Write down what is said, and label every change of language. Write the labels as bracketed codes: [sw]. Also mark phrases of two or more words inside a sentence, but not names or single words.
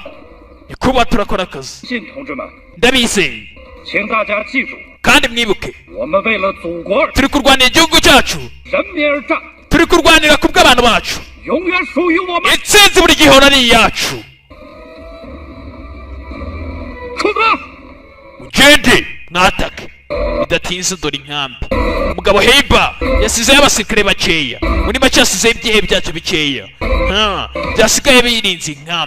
[rw] Nyakubahwa turakora akazi. [zh] 信同志们， [rw] Ndabizeye. [zh] 请大家记住， [rw] Kandi mwibuke [zh] 我们为了祖国而 [rw] turi kurwanira igihugu cyacu. [zh] 人民而战， [rw] Turi kurwanira ku bw'abantu bacu. [zh] 永远属于我们。 [rw] Intsinzi buri gihe ari iyacu. [zh] 出发！ [rw] Ugende mwatake. Bidatinze dore inkambi. Umugabo Heiba yasizeyo abasirikare bakeya. Muri make yasizeyo ibyihe byacu bikeya. Byasigaye birinze inkambi.